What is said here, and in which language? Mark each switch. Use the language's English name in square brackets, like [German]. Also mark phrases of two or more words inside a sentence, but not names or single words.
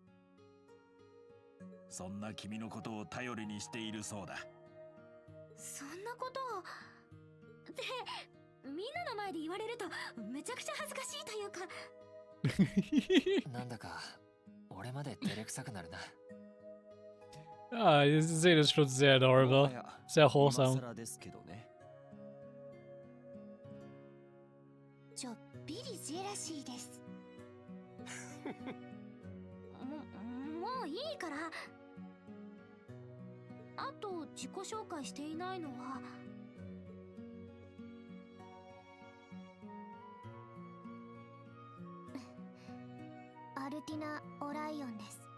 [Japanese] そんな君のことを頼りにしているそうだ。そんなことをってみんなの前で言われるとめちゃくちゃ恥ずかしいというか。なんだか俺まで照れくさくなるな。 [German] Ah, diese Szene ist schon sehr adorable. Sehr wholesome. [Japanese] ちょっぴりジェラシーです。もういいから。あと自己紹介していないのはアルティナ・オライオンです。